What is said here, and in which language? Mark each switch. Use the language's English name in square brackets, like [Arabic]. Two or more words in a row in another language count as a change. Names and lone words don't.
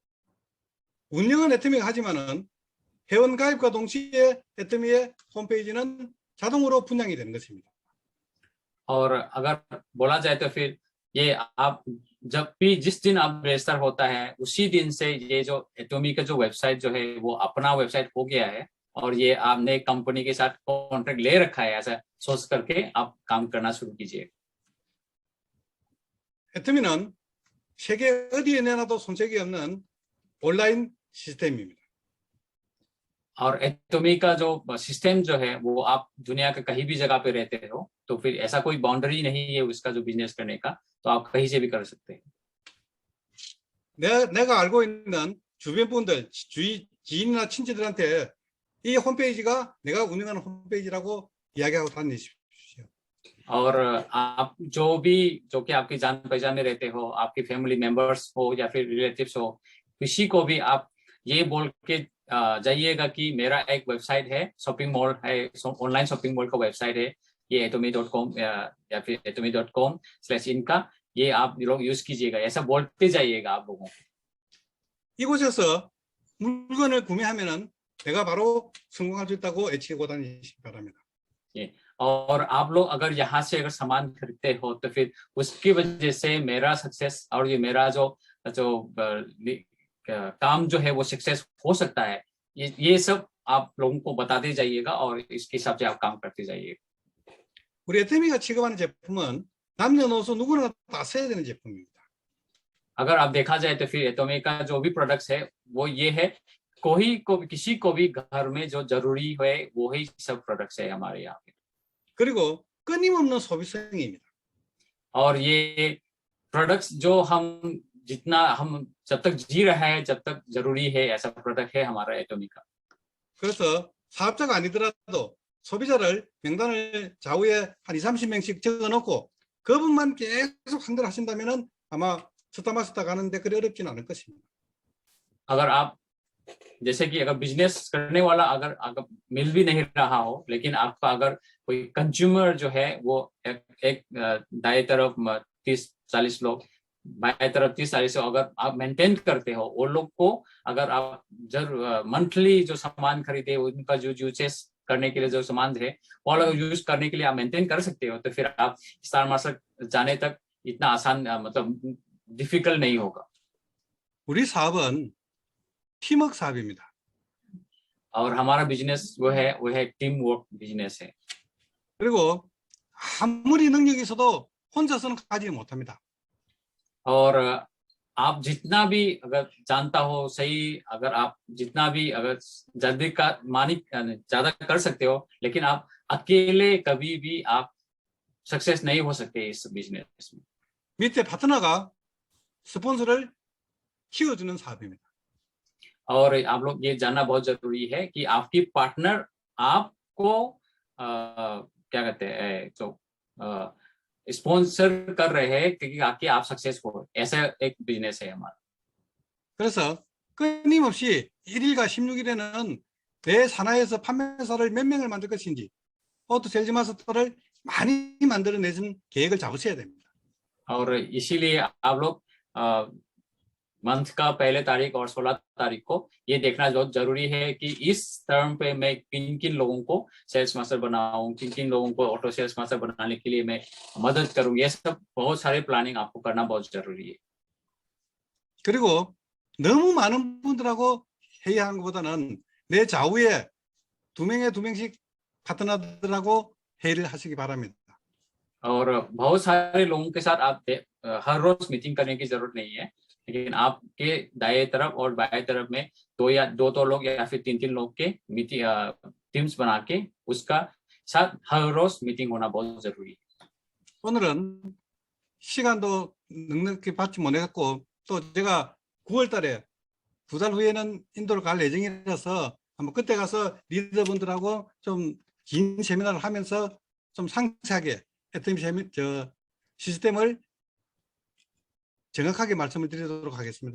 [Korean] 운영은 애터미가 하지만은 회원 가입과 동시에 애터미의 홈페이지는 자동으로 분양이 되는 것입니다. [Hindi] और अगर बोला जाए तो फिर ये आप जब भी जिस दिन आप रजिस्टर होता है उसी दिन से ये जो एटोमी का जो वेबसाइट जो है वो अपना वेबसाइट हो गया है और ये आपने कंपनी के साथ कॉन्ट्रैक्ट ले रखा है, ऐसा सोच करके आप काम करना शुरू कीजिए. [Korean] 애터미는 세계 어디에 내놔도 손색이 없는 온라인 시스템입니다. [Hindi] और एटोमी का जो सिस्टम जो है वो आप दुनिया के कहीं भी जगह पे रहते हो तो फिर ऐसा कोई बाउंड्री नहीं है उसका जो बिजनेस करने का, तो आप कहीं से भी कर सकते हैं. [Korean] 내가 알고 있는 주변 분들, 지인이나 친지들한테 이 홈페이지가 내가 운영하는 홈페이지라고 이야기하고 다니십시오. [Hindi] और आप जो कि आपकी जान पहचान में रहते हो, आपकी [English] family members [Hindi] हो या फिर रिलेटिव्स हो, किसी को भी आप ये बोल के जाइएगा कि मेरा एक वेबसाइट है, [English] shopping mall [Hindi] है, [English] online shopping mall [Hindi] का वेबसाइट है, ये atomy.com या फिर atomy.com/in का ये आप लोग यूज कीजिएगा, ऐसा बोलते जाइएगा आप लोगों को. [Korean] 이곳에서 물건을 구매하면은 내가 바로 성공할 수 있다고 애치고 다니시기 바랍니다. [Hindi] और आप लोग अगर यहाँ से अगर सामान खरीदते हो तो फिर उसकी वजह से मेरा सक्सेस और ये मेरा जो काम जो है वो सक्सेस हो सकता है, ये सब आप लोगों को बताते जाइएगा और इसके हिसाब से आप काम करते जाइएगा. [Korean] 우리 애터미가 취급하는 제품은 남녀노소 누구나 다 써야 되는 제품입니다. [Hindi] अगर आप देखा जाए तो फिर एटोमी का जो भी प्रोडक्ट्स है वो ये है, किसी को भी घर में जो जरूरी है वही सब प्रोडक्ट्स है हमारे यहाँ पे. [Korean] 그리고 끊임없는 소비성입니다. [Hindi] और ये प्रोडक्ट्स जो हम जब तक जी रहे हैं जब तक जरूरी है ऐसा प्रोडक्ट है हमारा एटोमी का. [Korean] 그래서 사업자가 아니더라도 소비자를 명단을 좌우에 한 20-30명씩 적어놓고 그분만 계속 상대를 하신다면은 아마 스타마스터 가는데 그리 어렵지는 않을 것입니다. [Hindi] अगर आप जैसे कि अगर बिजनेस करने वाला अगर मिल भी नहीं रहा हो, लेकिन आपका अगर कोई कंज्यूमर जो है वो एक दाएं तरफ 30-40 लोग, बाएं तरफ 30-40 अगर आप मेंटेन करते हो, वो लोग को अगर आप मंथली जो सामान खरीदे उनका जो यूजेस करने के लिए जो सामान है वो अगर यूज करने के लिए आप मेंटेन कर सकते हो तो फिर आप स्टार मार्केट जाने तक इतना आसान मतलब डिफिकल्ट नहीं होगा. [Korean] 우리 사업은 팀워크 사업입니다. [Hindi] और हमारा बिजनेस वो है [English] team work business [Hindi] है. [Korean] 그리고 아무리 능력이 있어도 혼자서는 가지 못합니다. [Hindi] और आप जितना भी अगर जानता हो सही, अगर आप जितना भी अगर जल्दी का मानिक ज्यादा कर सकते हो, लेकिन आप अकेले कभी भी आप सक्सेस नहीं हो सकते इस बिजनेस में. [Korean] 밑에 파트너가 스폰서를 키워주는 사업입니다. [Hindi] और आप लोग ये जानना बहुत जरूरी है कि आपकी पार्टनर आपको क्या कहते हैं तो स्पॉन्सर कर रहे हैं कि आप सक्सेस हो, ऐसा एक बिजनेस है हमारा. [Korean] 그래서 끊임없이 1일과 16일에는 내 산하에서 판매사를 몇 명을 만들 것인지 오토 셀즈 마스터를 많이 만들어내는 계획을 잡으셔야 됩니다. [Hindi] और इसीलिए आप लोग मंथ का पहले तारीख और 16 तारीख को ये देखना बहुत जरूरी है कि इस टर्म पे मैं किन किन लोगों को [English] sales master [Hindi] बनाऊं, किन किन लोगों को [English] auto sales master [Hindi] बनाने के लिए मैं मदद करूं. ये सब बहुत सारे प्लानिंग आपको करना बहुत जरूरी है. [Korean] 그리고 너무 많은 분들하고 회의하는 것보다는 내 좌우에 2명씩 파트너들하고 회의를 하시기 바랍니다. [Hindi] और बहुत सारे लोगों के साथ आप हर रोज मीटिंग करने की जरूरत नहीं है, लेकिन आपके दाएं तरफ और बाएं तरफ में दो लोग या फिर 3 लोग के [English] meeting teams [Hindi] बना के उसका साथ हर रोज मीटिंग होना बहुत जरूरी है. [Korean] 오늘은 시간도 넉넉히 받지 못했고 또 제가 9월 달에 2달 후에는 인도를 갈 예정이라서 한번 그때 가서 리더분들하고 좀 긴 세미나를 하면서 좀 상세하게 애터미 시스템을 정확하게 말씀을 드리도록 하겠습니다.